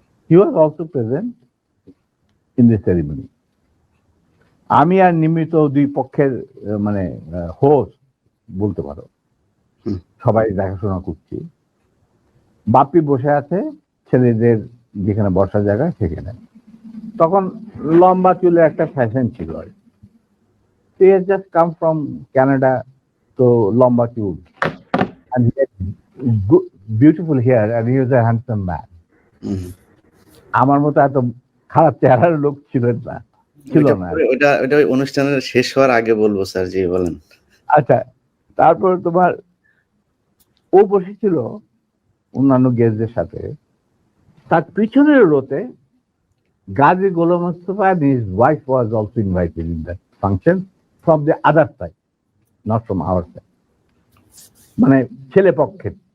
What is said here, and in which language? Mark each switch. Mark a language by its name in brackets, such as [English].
[English] He was also present in the ceremony. [Bangla] আমি আর নিমিত দুই পক্ষের মানে হোস্ট বলতে পারো, সবাই দেখাশোনা করছি। বাপ্পি বসে আছে ছেলেদের যেখানে বসার জায়গা সেখানে। তখন লম্বা চুলের একটা ফ্যাশন ছিল। [English] He has just come from Canada, [Bangla] তো লম্বা চুল, [English] and he had beautiful hair, and he was a handsome man. [Bangla] আমার মতো এত খারাপ চেহারার লোক ছিল না। ওটা অনুষ্ঠানের শেষ হওয়ার আগে বলবো স্যার। জি, বলেন। আচ্ছা, তারপর তোমার ও বসেছিল অন্যান্য গেস্টদের সাথে। তার পিছনের রোতে [English] Gazi Golam Mostafa and his wife was also invited in that function from the other side, not from our side, [Bangla] মানে ছেলে পক্ষের।